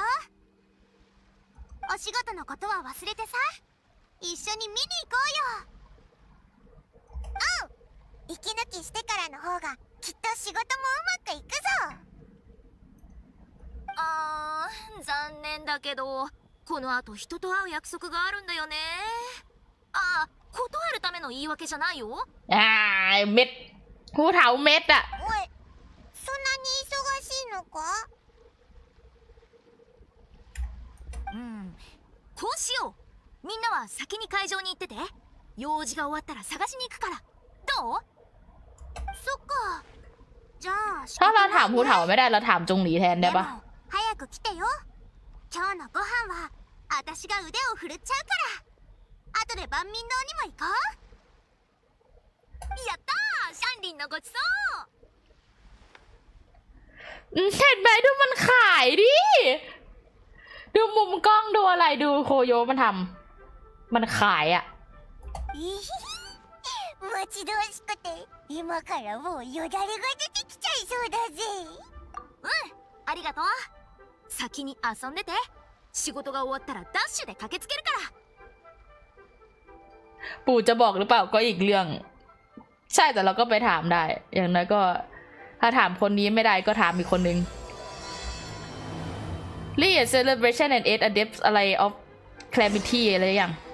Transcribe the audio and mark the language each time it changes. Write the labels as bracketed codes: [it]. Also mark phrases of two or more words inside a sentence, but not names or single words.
[ja] お仕事のことは忘れてさ、一緒に見に行こうよ。おう、息抜きしてからの方がきっと仕事もうまくいくぞ。残念だけどこの後人と会う約束があるんだよね。断るための言い訳じゃないよ。 [th] เม็ดผู้เฒ่าเม็ดอะ [ja] おい、そんなに忙しいのか？こうしよう。みんなは先に会場に行ってて、用事が終わったら探しに行くから。どう？そっか。じゃあ [th] ถ้าเราถามผู้เฒ่าไม่ได้เราถามจงหลีแทนได้ปะ [ja] 早く来てよ。今日のご飯は私が腕を振るっちゃうから。後で万民堂にも行こう。やったー、シャンリンのごちそう。 [th] เห็นไหมดูมันขายดิดูมุมกล้องดูอะไรดูโคโยมันทำมันขายอะ [ja] 待ち遠しくて今からもうよだれが出てきちゃいそうだぜ。ありがとう。先に遊んでて。仕事が終わったらダッシュで駆けつけるから。 [th] ปู่จะบอกหรือเปล่าก็อีกเรื่องใช่แต่เราก็ไปถามได้อย่างน้อยก็ถ้าถามคนนี้ไม่ได้ก็ถามอีกคนนึง [en] Rite celebration and Eight Adepts [th] อะไร [en] of calamity [th] อะไรอย่าง